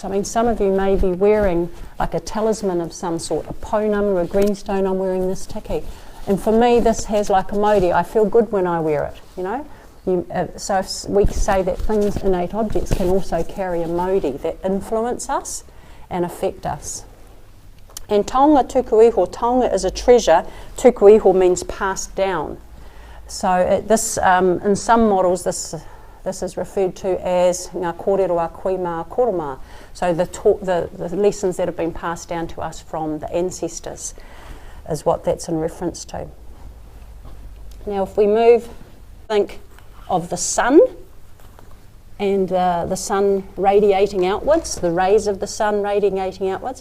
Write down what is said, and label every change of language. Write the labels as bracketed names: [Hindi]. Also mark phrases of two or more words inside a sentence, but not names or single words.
[English] I mean, some of you may be wearing like a talisman of some sort, a pounamu or a greenstone. I'm wearing this tiki. And for me, this has like a Mauri. I feel good when I wear it, you know. So we say that things, innate objects, can also carry a Mauri that influence us and affect us. And [Māori] taonga tuku iho, [English] taonga is a treasure, [Māori] tuku iho [English] means passed down. So this, in some models, this is referred to as [Māori] ngā kōrero a koe mā koroma. [English] So the lessons that have been passed down to us from the ancestors is what that's in reference to. Now if we think of the sun, and the sun radiating outwards, the rays of the sun radiating outwards.